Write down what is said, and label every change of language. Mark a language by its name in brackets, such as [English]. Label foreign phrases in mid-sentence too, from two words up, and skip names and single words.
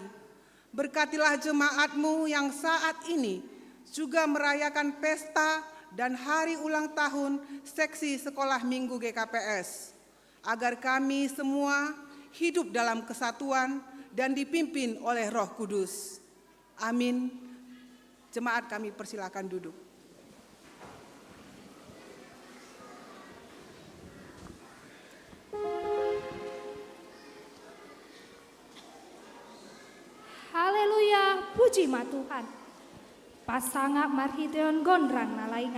[Indonesian] Berkatilah jemaat-Mu yang saat ini juga merayakan pesta dan hari ulang tahun seksi sekolah minggu GKPS, agar kami semua hidup dalam kesatuan dan dipimpin oleh Roh Kudus. Amin. Jemaat kami persilakan duduk. Haleluya, puji ma Tuhan. [Batak Simalungun] Pasangak marhideon gondrang nalaingan.